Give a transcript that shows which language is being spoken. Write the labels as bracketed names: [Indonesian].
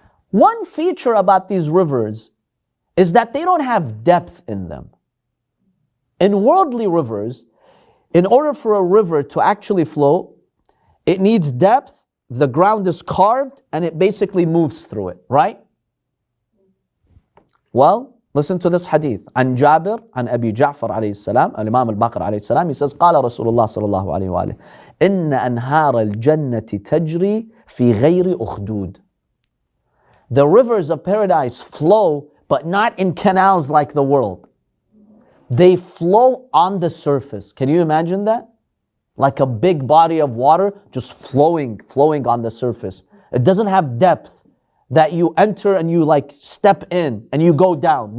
[English] One feature about these rivers is that they don't have depth in them. In worldly rivers, in order for a river to actually flow, it needs depth, the ground is carved, and it basically moves through it, right? Well, listen to this hadith. [Arabic] عن جابر عن أبي جعفر عليه السلام الإمام الباقر عليه السلام, [English] he says [Arabic] قال رسول الله صلى الله عليه وآله إن أنهار الجنة تجري في غير أخدود. [English] The rivers of paradise flow, but not in canals like the world. They flow on the surface. Can you imagine that? Like a big body of water just flowing on the surface. It doesn't have depth that you enter and you like step in and you go down.